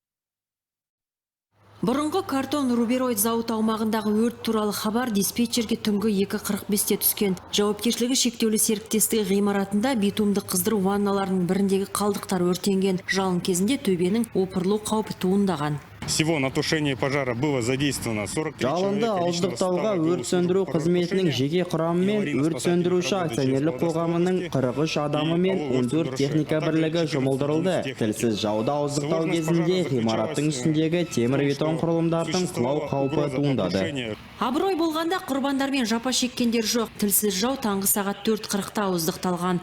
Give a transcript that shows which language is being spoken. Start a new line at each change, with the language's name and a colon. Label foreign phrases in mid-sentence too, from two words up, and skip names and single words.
Kazakh: Бұрынғы картон рубероид зауыт аумағындағы өрт туралы хабар диспетчерге түнгі 2:45-те түскен. Жауапкершілігі шектеулі серіктестігі ғимаратында битумды қыздыру ванналарының біріндегі қалдықтар өртенген. Жалын кезінде төбенің опырылу қаупі туындаған.
Russian: Всего на тушение пожара было задействовано 43
Kazakh: Жалынды
Russian: человека личного
Kazakh: ауыздықтауға
Russian: состава
Kazakh: өрт сөндіру
Russian: ГУ
Kazakh: қызметінің
Russian: службы
Kazakh: жеке құрамы мен өрт сөндіруші акционерлік қоғамының 43 адамы мен 14 техника бірлігі жұмылдырылды. Тілсіз жауды ауыздықтау кезінде ғимараттың үстіндегі темір бетон құрылымдардың құлау қаупі туындады. Абырой болғанда құрбандар мен жапа шеккендер жоқ. Тілсіз жау таңғы сағат 4:40-та ауыздықталған.